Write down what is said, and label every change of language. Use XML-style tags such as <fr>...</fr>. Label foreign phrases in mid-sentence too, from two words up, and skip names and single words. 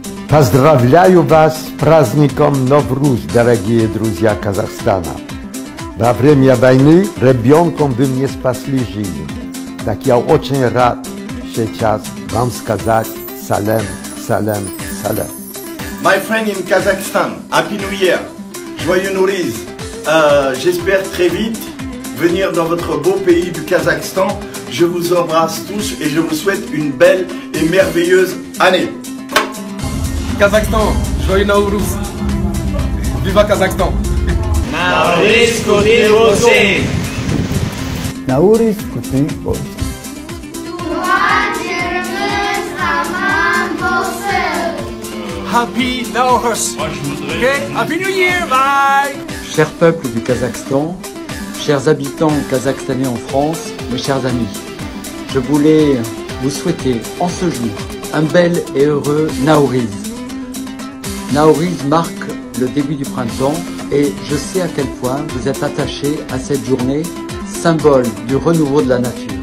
<ru>Поздравляю вас с праздником Новруз, дорогие друзья Казахстана. Во время войны ребенком вы мне спасли жизнь. Так я очень рад сейчас вам сказать</ru> <kk>салем, салем, салем.</kk> <en>My friend in Kazakhstan, Happy New Year,</en> <fr>joyeux Nouriz. J'espère très vite venir dans votre beau pays du Kazakhstan. Je vous embrasse tous et je vous souhaite une belle et merveilleuse année. Kazakhstan, joyeux Nowruz. Viva Kazakhstan.</fr> <kk>Nauris Kuti Bolson. Nauris Kuti Bolson.</kk> <en>Happy Nowruz. Okay? Happy New Year, bye.</en> <fr>Chers peuples du Kazakhstan, chers habitants kazakhstanais en France, mes chers amis, je voulais vous souhaiter en ce jour un bel et heureux Nowriz. Nowriz marque le début du printemps et je sais à quel point vous êtes attachés à cette journée, symbole du renouveau de la nature.</fr>